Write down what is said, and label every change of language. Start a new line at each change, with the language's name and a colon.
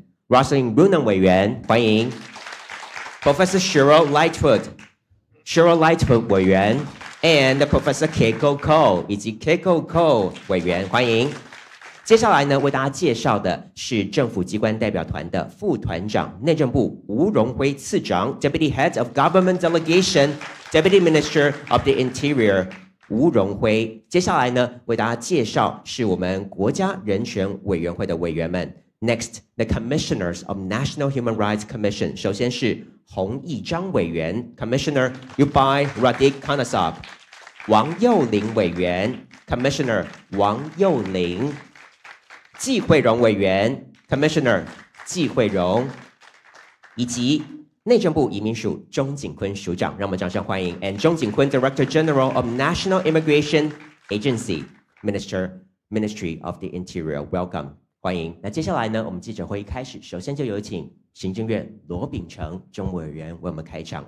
Chinese: Rosalind Runan 委员，欢迎 Professor Cheryl Lightfoot 委员。 And Professor Keiko Ko 以及 Keiko Ko 委员，欢迎。接下来呢，为大家介绍的是政府机关代表团的副团长、内政部吴荣辉次长 Deputy Head of Government Delegation, Deputy Minister of the Interior 吴荣辉。接下来呢，为大家介绍是我们国家人权委员会的委员们。
English: Next, the Commissioners of National Human Rights Commission.
Chinese: 首先是洪义章委员 Commissioner Ubai Radik Kanasab. 王佑霖委员 Commissioner 王佑霖。纪惠荣委员 Commissioner 纪惠荣。以及内政部移民署钟景坤署长，让我们掌声欢迎。
English: And 钟景坤 Director General of National Immigration Agency, Ministry of the Interior. Welcome. 欢迎。
Chinese: 那接下来呢，我们记者会一开始，首先就有请行政院罗秉成政务委员为我们开场。